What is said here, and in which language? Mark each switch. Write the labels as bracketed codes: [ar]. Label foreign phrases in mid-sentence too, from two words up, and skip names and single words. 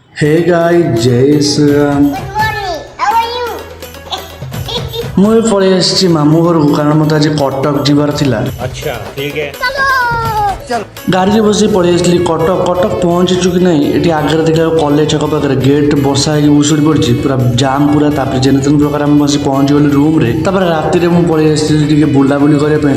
[hi] हे गाई जय श्री राम। [en] morning. How are you? [or] ମୁଁ ଏ ପଳେଇ ଆସିଛି ମାମୁଁ ଘରକୁ କାରଣ ମୋତେ ଆଜି କଟକ ଯିବାର ଥିଲା। [hi] अच्छा ठीक है। [or] ଗାଡ଼ିରେ ବସି ପଳେଇ ଆସିଲି କଟକ ପହଞ୍ଚିଛୁ କି ନାହିଁ ଏଠି ଆଗରେ ଦେଖିବାକୁ କଲେଜ ଛକ ପାଖରେ ଗେଟ୍ ବର୍ଷା ହେଇକି ଭୁଷୁଡ଼ି ପଡ଼ିଛି ପୁରା ଜାମ୍ ପୁରା। ତାପରେ ଯେତେ ପ୍ରକାର ଆମେ ବସି ପହଞ୍ଚିଗଲି ରୁମ୍ରେ। ତାପରେ ରାତିରେ ମୁଁ ପଳେଇ ଆସିଥିଲି ଟିକେ ବୁଲାବୁଲି କରିବା ପାଇଁ।